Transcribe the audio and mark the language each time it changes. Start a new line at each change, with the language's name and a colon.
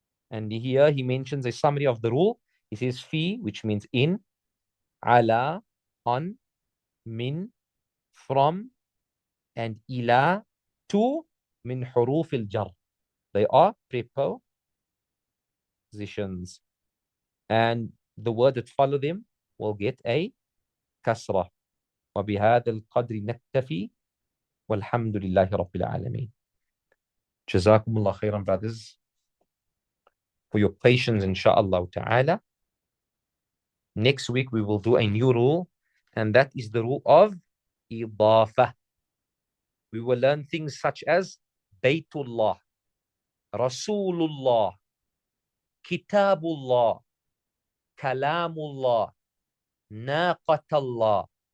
English: And here he mentions a summary of the rule. He says fi, which means in, ala, on, min, from, and ila, to, min huruf al-jar. They are prepositions. And the word that follow them will get a kasrah.
Arabic: وبهذا القدر نكتفي والحمد لله رب العالمين. جزاكم الله خيرا,
English: brothers, for your patience, inshaAllah ta'ala. Next week we will do a new rule, and that is the rule of idafa. We will learn things such as Baytullah, Rasulullah, Kitabullah, Kalamullah, Naqatallah.